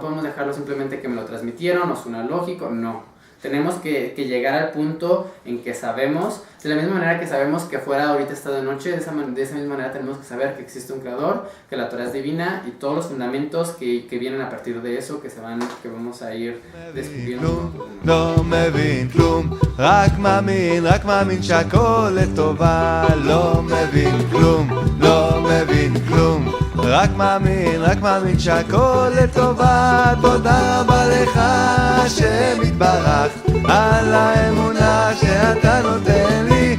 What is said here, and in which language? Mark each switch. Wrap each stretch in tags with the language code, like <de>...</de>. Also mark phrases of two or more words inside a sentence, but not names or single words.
<es>No podemos dejarlo simplemente que me lo transmitieron o suena lógico, no. Tenemos que llegar al punto en que sabemos, de la misma manera que sabemos que afuera ahorita está de noche, de esa misma manera tenemos que saber que existe un creador, que la Torah es divina y todos los fundamentos que vienen a partir de eso, que vamos a ir descubriendo.</es> <he>לא מבין כלום, רק מאמין שהכל לטובה. לא מבין כלום, לא מבין כלום, רק מאמין שהכל לטובה. תודה רבה לך השם יתברך על האמונה שאתה נותן לי.</he>